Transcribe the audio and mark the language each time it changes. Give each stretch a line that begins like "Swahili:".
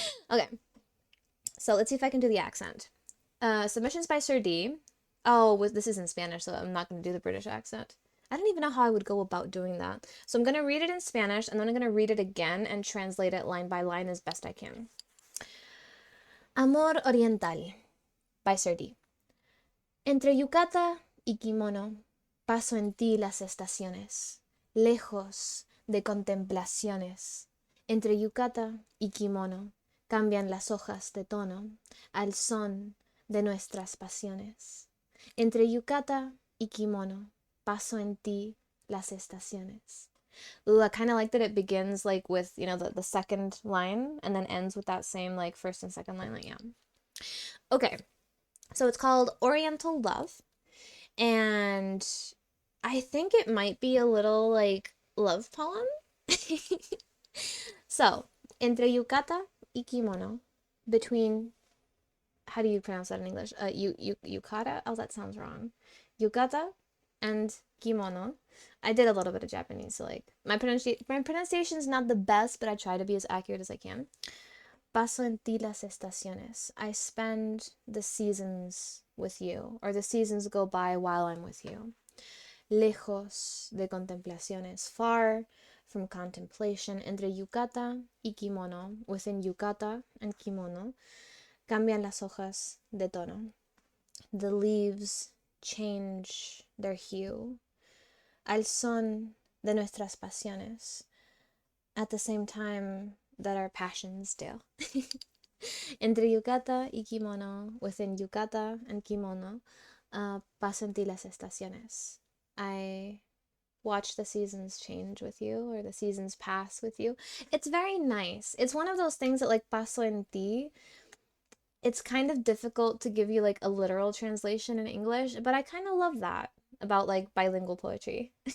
English: Okay, so let's see if I can do the accent. Submissions by Sir D. Oh, this is in Spanish, so I'm not going to do the British accent. I don't even know how I would go about doing that. So I'm going to read it in Spanish, and then I'm going to read it again and translate it line by line as best I can. Amor Oriental by Sir D.
Spanish: Entre yukata y kimono, paso en ti las estaciones, lejos de contemplaciones. Entre yukata y kimono cambian las hojas de tono al son de nuestras pasiones. Entre yukata y kimono paso en ti las estaciones.
English: Ooh, I kind of like that it begins like with, the second line and then ends with that same like first and second line. Like, yeah. Okay. So it's called Oriental Love. And I think it might be a little like love poem. So,
Spanish: entre yukata y kimono,
English: between, how do you pronounce that in English? Yukata? Oh, that sounds wrong. Yukata and kimono. I did a little bit of Japanese, so like my pronunciation is not the best, but I try to be as accurate as I can.
Spanish: Paso en ti las estaciones.
English: I spend the seasons with you, or the seasons go by while I'm with you.
Spanish: Lejos de contemplaciones,
English: far from contemplation.
Spanish: Entre yukata y kimono,
English: within yukata and kimono,
Spanish: cambian las hojas de tono.
English: The leaves change their hue.
Spanish: Al son de nuestras pasiones.
English: At the same time that our passions do.
Spanish: Entre yukata y kimono,
English: within yukata and kimono,
Spanish: paso en ti las estaciones.
English: I watch the seasons change with you, or the seasons pass with you. It's very nice. It's one of those things that like
Spanish: paso en ti,
English: it's kind of difficult to give you like a literal translation in English, but I kind of love that about like bilingual poetry.